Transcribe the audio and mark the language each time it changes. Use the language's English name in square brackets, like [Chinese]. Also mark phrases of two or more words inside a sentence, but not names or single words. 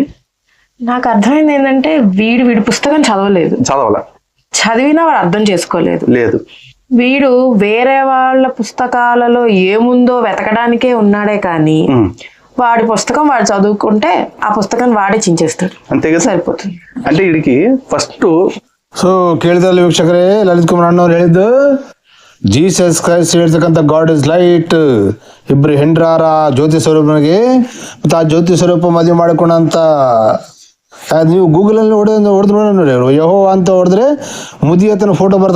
[Telugu] నాకు అర్థమైంది ఏంటంటే, వీడి పుస్తకం చదివినా వాడు అర్థం చేసుకోలేదు. వీడు వేరే వాళ్ళ పుస్తకాలలో ఏముందో వెతకడానికే ఉన్నాడే కానీ వాడి పుస్తకం వాడు చదువుకుంటే ಆ పుస్తకాన్ని వాడే చించేస్తాడు. అంతే కదా, సరిపోతుంది. అంటే వీడికి ఫస్ట్. [Kannada] ಸೊ ಕೇಳಿದಲ್ಲಿ ವೀಕ್ಷಕರೇ, ಲಲಿತ್ ಕುಮಾರ್ ಅಣ್ಣವ್ರು ಹೇಳಿದ್ದು, ಜೀಸಸ್ ಕ್ರೈಸ್ಟ್ ಹೇಳ್ತಕ್ಕಂಥ [English] God is light, [Kannada] ಇಬ್ರು ಹೆಂಡ್ರಾರ ಜ್ಯೋತಿ ಸ್ವರೂಪನಿಗೆ, ಮತ್ತು ಆ ಜ್ಯೋತಿ ಸ್ವರೂಪ ಮದುವೆ ಮಾಡಿಕೊಂಡಂತ, ನೀವು ಗೂಗಲಲ್ಲಿ ಹೊಡೆದು ನೋಡಿ, ಯಹೋ ಅಂತ ಹೊಡೆದ್ರೆ ಮುದಿಯತನ ಫೋಟೋ ಬರ್ತದೆ.